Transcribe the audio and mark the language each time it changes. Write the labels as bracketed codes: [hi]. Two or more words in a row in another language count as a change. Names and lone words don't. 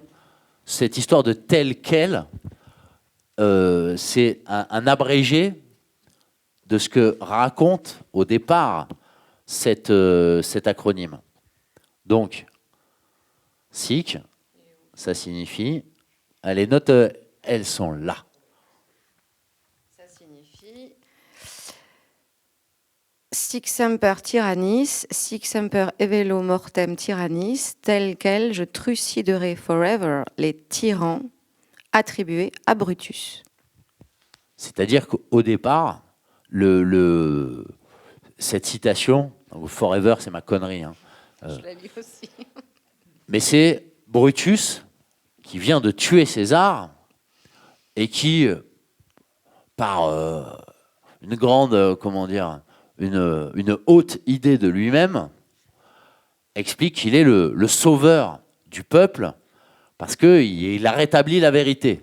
[fr] Cette histoire de tel quel, c'est un abrégé de ce que raconte au départ cet acronyme. Donc, SIC, ça signifie, les notes, elles sont là. [la] Sic semper tyrannis, sic semper evelo mortem tyrannis, [fr] tel quel je truciderai forever les tyrans attribués à Brutus. C'est-à-dire qu'au départ, cette citation, forever, c'est ma connerie. Hein, je l'ai lu aussi. Mais c'est Brutus qui vient de tuer César et qui, par une grande, comment dire, une haute idée de lui-même, explique qu'il est le sauveur du peuple parce qu'il a rétabli la vérité.